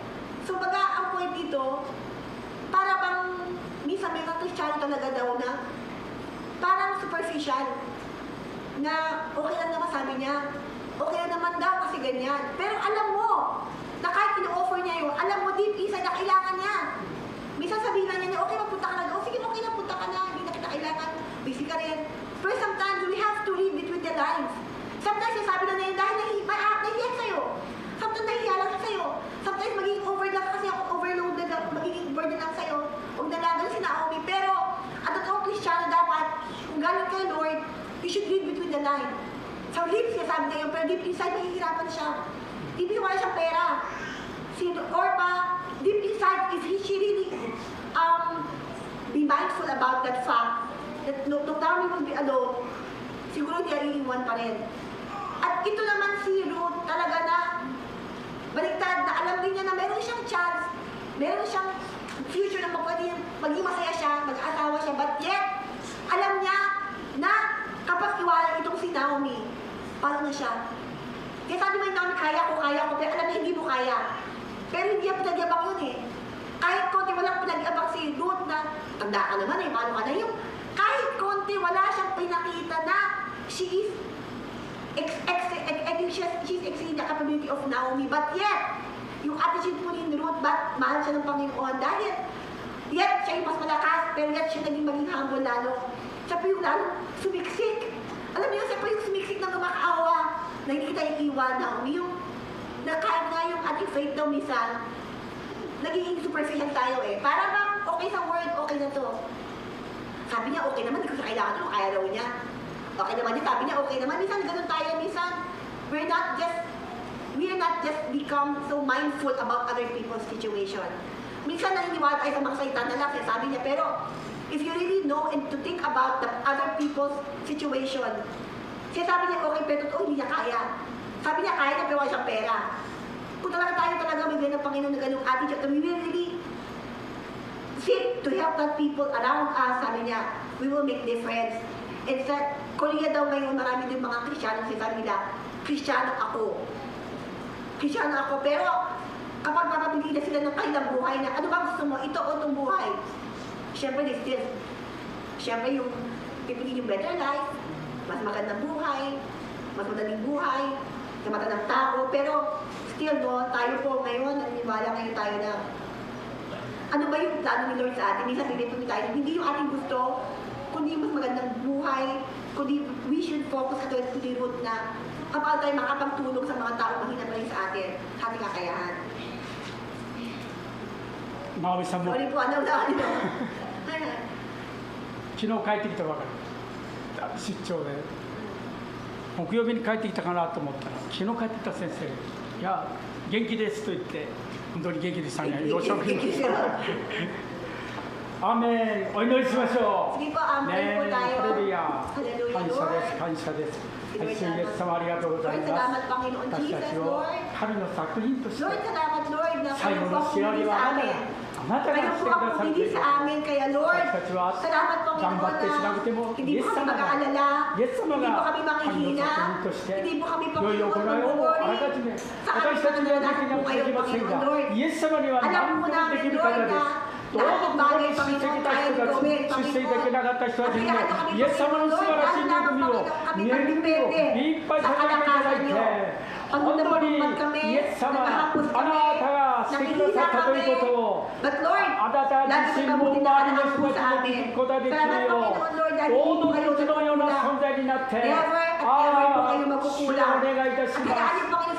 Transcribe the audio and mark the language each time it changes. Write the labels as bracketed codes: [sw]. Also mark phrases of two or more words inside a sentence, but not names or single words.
[tl] So baga ang point dito, para bang minsan may mga Kristiyano talaga daw na parang superficial na okay lang naman sabi niya, okay lang naman daw kasi ganyan. Pero alam mo, na kahit ino-offer niya yun, alam mo [en] deep inside [tl] na kailangan niya. Minsan sabihin na niya, okay, magpunta ka na. O sige, okay na, punta ka na. Hindi na kita kailangan. Busy ka rin. [en] Pero sometimes, we have to read between the lines. Sometimes, [tl] sabi na niya, dahil nahihiyan sa'yo. Sometimes, nahihiya lang sa'yo. Sometimes, magiging overload kasi ako, overloaded ako, magiging burden lang sa'yo. Huwag nalagan si Naomi. Pero, at totoong Kristiyano dapat, kung galing kay Lord, [en] you should read between the lines. [tl] Sa lips niya, sabi niya yun, pero [en] deep inside, [tl] mahihirapan siya. [en] Deep inside, [tl] wala siyang pera. Si Orpah, [en] deep inside, is she really be mindful about that fact that no Naomi will be alone, [tl] siguro hindi iiwan pa rin. At ito naman si Ruth talaga na baliktad na alam din niya na meron siyang chance, meron siyang future na maging masaya siya, mag-asawa siya, [en] but yet, [tl] alam niya na kapag iwanan itong si Naomi, paano na siya? Kaya sabi mo yung Naomi, kaya ko, pero alam niya hindi mo kaya. Pero hindi niya pinagyabang yun eh. Kahit konti walang pinag-abang si Ruth na tanda ka naman eh, paano ka na yung kahit konti wala siyang pinakita na [en] she is she's exceeding the capability of Naomi, but yet [tl] yung attitude po ni Ruth, mahal siya ng Panginoon dahil yet siya yung mas malakas, pero yet siya naging maging humble lalo. Siya po yung lalo sumiksik. Alam niyo, siya po yung sumiksik ng kamakaawa na hindi kita iiwan, Naomi, yung na kahit nga yung ating faith daw minsan, nagiging superficial tayo eh. Para bang okay sa word, okay na to. Sabi niya, okay naman, hindi ko siya kailangan to, kaya daw niya. Okay naman niya, sabi niya, okay naman. Minsan, ganun tayo, minsan, [en] we are not just become so mindful about other people's situation. [tl] Minsan, naniniwala tayo sa mga salita na lang, sabi niya, pero [en] if you really know and to think about the other people's situation, [tl] siya sabi niya, okay, pero totoo, hindi niya kaya. Sabi niya, kaya niya, pero wala siyang pera. Kung talaga may ganang Panginoon na ganung attitude, [en] we will really seek to help the people around us, [tl] sabi niya, [en] we will make difference. [tl] And sa Korea daw ngayon, marami din mga Kristiyano, sabi nila, Kristiyano ako, pero kapag mapapili na sila ng kanilang buhay na, ano ba gusto mo, ito o itong buhay? Siyempre, yung pipili yung [en] better life, [tl] mas magandang buhay, mas madaling buhay, sa mata ng tao, pero [en] still no, [tl] tayo po ngayon, naniniwala ngayon tayo na ano ba yung plano ni Lord sa atin? Minsan pinipili tayo, hindi yung ating gusto, kundi mas magandang buhay, kundi [en] we should focus at to the root [tl] na kapag tayo makapagtulong sa mga tao mahina pa rin sa atin, ating kakayahan. [ja] Naomiさんも [tl] Sorry po, ano na ano? [ja] 昨日帰ってきたばかり、出張で木曜日に帰ってきたかなと思ったら、昨日帰ってきた先生、いや元気ですと言って、 本当に元気でしたね。幼少期元気ですよ。アーメン。お祈りしましょう。次 [tl] po, amen po tayo. [ja] ハレルヤ。 [en] Hallelujah, [ja] 感謝です。 [en] Lord. [ja] 感謝です。主イエス様ありがとうござい [en] Lord, [ja] ます。 [tl] salamat Panginoon [ja] 私た [en] Jesus, [ja] ちを [en] Lord. [ja] 神の作品として [tl] Lord, salamat Lord na [ja] 最 [tl] kayo [ja] 後 [tl] po [ja] の [tl] ang [ja] 仕上げ [tl] pumili [ja] は [tl] sa [ja] あなた [tl] amin. [ja] があなたが [tl] Kayo [ja] して [tl] po [ja] くだ [tl] ang [ja] さると [tl] pumili [ja] いう [tl] sa amin, kaya Lord, [ja] 私たちは [tl] salamat [ja] 頑張 [tl] Panginoon [ja] ってしなくても [tl] na hindi [ja] イエ [tl] po [ja] ス [tl] kami [ja] 様が [tl] mag-aalala, [ja] イエス様 [tl] hindi po [ja] が [tl] kami [ja] 神の [tl] manghihina, [ja] 作品として [tl] hindi po kami [ja] 良い行いをあらかじめ [tl] sa [ja] 私たちにはできなくできませんがイエス様には何でもできる方です。どうぞここに出席した人たち、出席できなかった人たちにもイエス様の素晴らしい恵みを、恵みをいっぱい捧げていただいて、本当にイエス様、あなたがしてくださったということを、あなた自身も周りの人たちも聞くことができるよう、どうぞうちのような存在になって、主をお願いいたします。